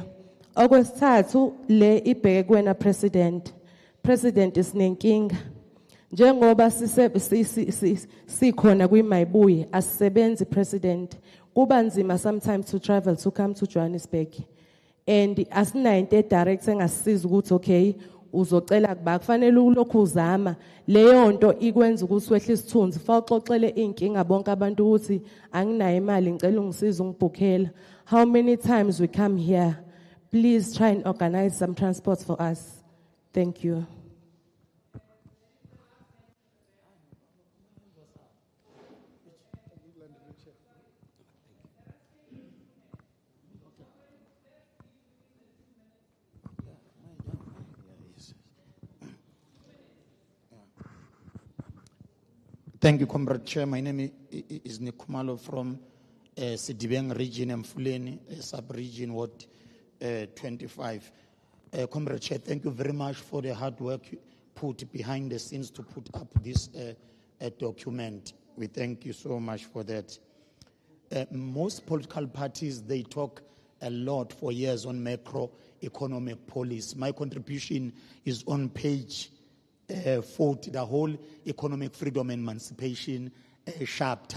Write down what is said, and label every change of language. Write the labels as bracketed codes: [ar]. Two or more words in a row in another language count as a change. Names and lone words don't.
[zu] Okwesithathu le ibheke kuwena president isinenkinga njengoba sikhona kwiMayibuye asisebenzi president, kuba nzima [en] sometimes to travel to come to Johannesburg, [zu] and asinayo into direct engasisiza ukuthi okay uzocela kuba kufanele ulokhu uzama leyo nto ikwenza ukuthi wehle isithunzi fa uxoxele inkinga bonke abantu ukuthi anginayo imali ngicela ungisize ungibhukhela. [en] How many times we come here? Please try and organize some transport for us. Thank you. Thank you, Comrade Chair. My name is Nikumalo from Sidibeng region, Mfuleni, sub-region, Ward 25. Comrade Chair, thank you very much for the hard work put behind the scenes to put up this document. We thank you so much for that. Most political parties, they talk a lot for years on macroeconomic policy. My contribution is on page 40, the whole economic freedom and emancipation chapter.